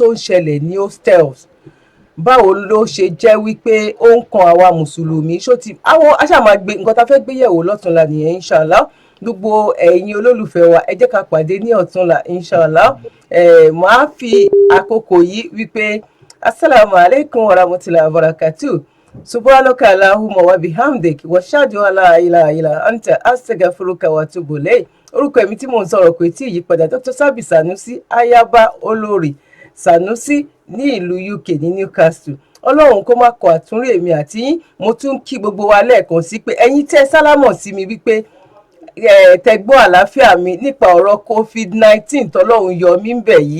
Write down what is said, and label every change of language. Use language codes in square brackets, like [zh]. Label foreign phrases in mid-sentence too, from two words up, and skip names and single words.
[yo] ń ṣẹlẹ̀ ní hostels báwo ló ṣe jẹ́ wípé ó ń kan àwa mùsùlùmí àwọn aṣàmàgbé nǹkan tá fẹ́ gbé yẹ̀wò lọ́túnla nìyẹn [ar] إن شاء الله [yo] gbogbo ẹ̀yin olólùfẹ́ wa ẹ jẹ́ ká pàdé ní ọ̀túnla [ar] إن شاء الله [yo] màá fi àkókò yìí wípé [ar] السلام عليكم ورحمة الله وبركاته سبحانك اللهم وبحمدك وأشهد أن لا إله إلا أنت أستغفرك وأتوب إليك [yo] orúkọ èmi tí mò ń sọ̀rọ̀ kò tí ì yípadà Dr. Sabi Sanusi ayaba olórí Sanusi ní ìlú UK ní Newcastle. Ọlọ́run kó má kọ àtúnrí èmi àti yín. Mo tún kí gbogbo wa lẹ́ẹ̀kan sí pé ẹ̀yin tẹ́ sálámọ̀ sí mi wípé tẹ̀gbọ́n àlàáfíà mi nípa ọ̀rọ̀ COVID-19 tọ́lọ́run yọ mí ń bẹ̀ yìí.